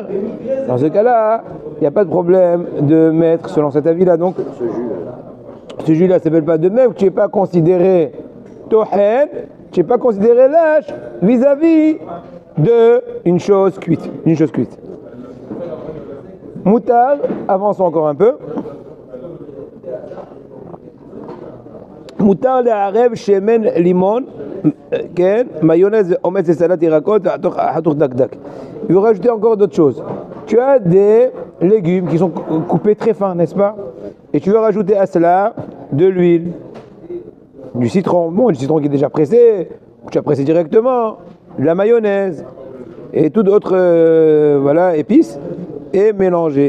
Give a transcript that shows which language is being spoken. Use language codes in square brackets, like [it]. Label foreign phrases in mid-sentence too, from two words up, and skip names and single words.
[fr] Dans ce cas-là, il n'y a pas de problème de mettre selon cet avis-là. Donc ce jus-là ne s'appelle pas de même que tu n'es pas considéré tohen, tu n'es pas considéré lâche vis-à-vis d'une chose cuite. Moutarde, avançons encore un peu. [he] מותר לערב שמן לימון, כן, מיונז אומץ לסלט ירקות, חתוך דק. [fr] Il faut rajouter encore d'autres choses. Tu as des légumes qui sont coupés très fins, n'est-ce pas? Et tu veux rajouter à cela de l'huile, du citron, bon, du citron qui est déjà pressé, tu as pressé directement, de la mayonnaise et toute autre voilà, épices, et mélanger.